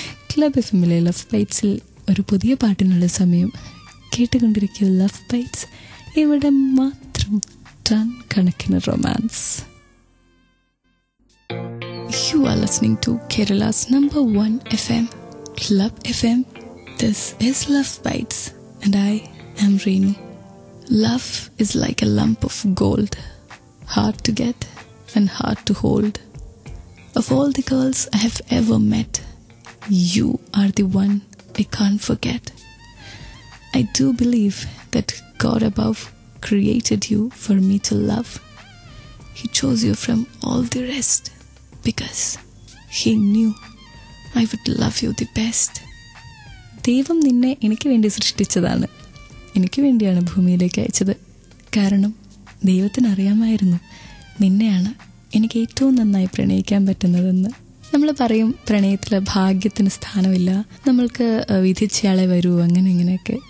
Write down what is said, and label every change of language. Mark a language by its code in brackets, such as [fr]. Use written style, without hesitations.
[ml] Club എഫ്എമ്മിലെ love ബൈറ്റ്സിൽ ഒരു പുതിയ പാട്ടിനുള്ള സമയം. കേട്ടുകൊണ്ടിരിക്കുക ലവ് ബൈറ്റ്സ്. ഇവിടെ മാത്രം ടൺ കണക്കിന് romance. [en] You are listening to Kerala's number 1 FM, Club FM. This is Love Bites, and I am Renu. Love is like a lump of gold, hard to get and hard to hold. Of all the girls I have ever met, you are the one I can't forget. I do believe that God above created you for me to love. He chose you from all the rest because He knew I would love you the best. [ml] ദൈവം നിന്നെ എനിക്ക് വേണ്ടി സൃഷ്ടിച്ചതാണ്. എനിക്ക് വേണ്ടിയാണ് ഭൂമിയിലേക്ക് അയച്ചത്. കാരണം ദൈവത്തിന് അറിയാമായിരുന്നു നിന്നെയാണ് എനിക്ക് ഏറ്റവും നന്നായി പ്രണയിക്കാൻ പറ്റുന്നതെന്ന്. നമ്മൾ പറയും പ്രണയത്തിൽ ഭാഗ്യത്തിന് സ്ഥാനമില്ല, നമ്മൾക്ക് വിധിച്ചയാളെ വരൂ, അങ്ങനെ ഇങ്ങനെയൊക്കെ.